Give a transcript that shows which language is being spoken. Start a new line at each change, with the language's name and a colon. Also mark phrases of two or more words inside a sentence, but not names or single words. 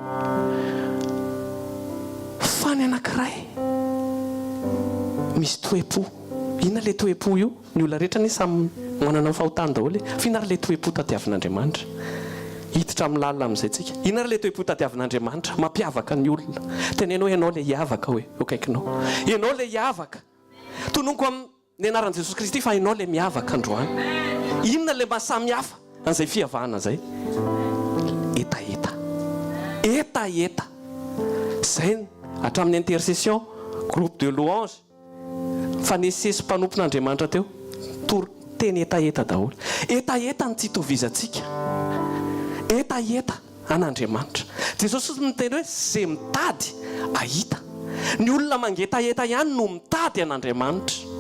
Malagasy: fa ny anankiray misy toe-po inona le toe-po io ny olona rehetra ny samy manana ny fahotany daholo finary le toe-po tadiavin'Andriamanitra hiditra amin'ny lalina amin'izay tsika inary le toe-po tadiavin'Andriamanitra mampiavaka ny olona tenenao ianao le hiavaka hoe akaikinao ianao le hiavaka tononoko amin'ny anaran'i Jesosy Kristy fa ianao le miavaka androany inona le mahasamihafa an'izay fihavahana zay etaeta zay hatramin'ny
French: intercession groupe de louange
Malagasy: fanesesy mpanompon'Andriamanitra teo teny etaeta daholo etaeta ny tsy itovizatsika etaeta an'Andriamanitra Jesosy miteny hoe zay mitady ahita ny olona mangetaeta ihany no mitady an'Andriamanitra